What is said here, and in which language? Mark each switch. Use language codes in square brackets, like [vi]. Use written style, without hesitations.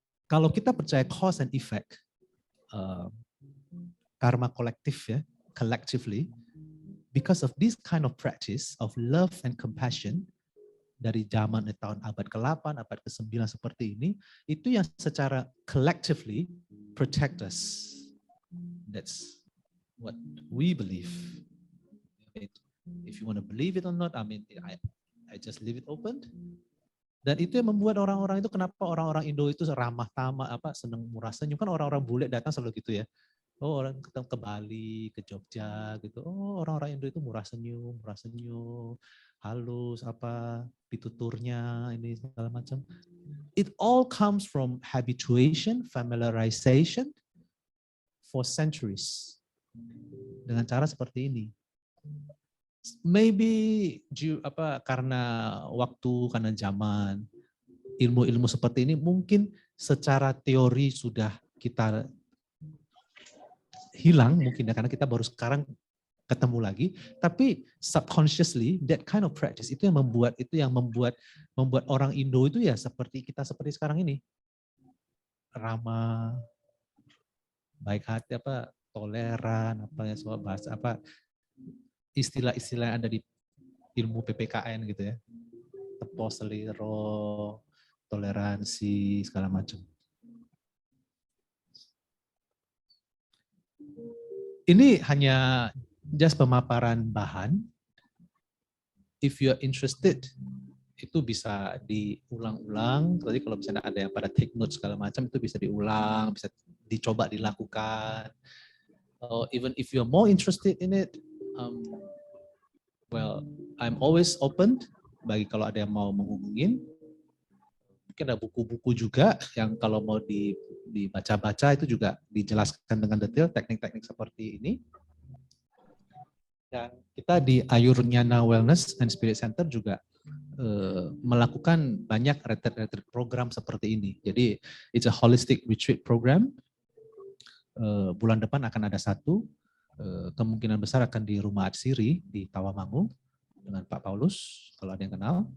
[id] Kalau kita percaya [en] cause and effect, [id] karma kolektif ya, [en] collectively, because of this kind of practice of love and compassion, [id] dari zaman tahun abad ke-8, abad ke-9 seperti ini, itu yang secara [en] collectively protect us. That's what we believe. If you want to believe it or not, I mean, I just leave it open. [id] Dan itu yang membuat orang-orang itu, kenapa orang-orang Indo itu ramah tamah, senang murah senyum, kan orang-orang bule datang selalu gitu ya. Oh, orang ke Bali, ke Jogja gitu. Oh, orang-orang Indo itu murah senyum, halus, pituturnya, ini segala macam. [en] It all comes from habituation, familiarization for centuries. [id] Dengan cara seperti ini. [en] Maybe [id] karena waktu, karena zaman, ilmu-ilmu seperti ini mungkin secara teori sudah kita hilang mungkin ya, karena kita baru sekarang ketemu lagi, tapi [en] subconsciously that kind of practice [id] itu yang membuat orang Indo itu ya seperti kita seperti sekarang ini. Ramah, baik hati, toleran, bahasa istilah-istilah yang ada di ilmu PPKN gitu ya. Tepo, seliro, toleransi, segala macam. Ini hanya [en] just [id] pemaparan bahan. [en] If you're interested, [id] itu bisa diulang-ulang. Tadi kalau misalnya ada yang pada [en] take note [id] segala macam, itu bisa diulang, bisa dicoba dilakukan. [en] Even if you're more interested in it, well, I'm always open. [id] Bagi kalau ada yang mau menghubungin, mungkin ada buku-buku juga yang kalau mau dibaca-baca itu juga dijelaskan dengan detail teknik-teknik seperti ini. Dan kita di Ayurnyana Wellness and Spirit Center juga melakukan banyak retreat program seperti ini. Jadi [en] it's a holistic retreat program. [id] Bulan depan akan ada satu, kemungkinan besar akan di Rumah Atsiri di Tawamangu dengan Pak Paulus kalau ada yang kenal.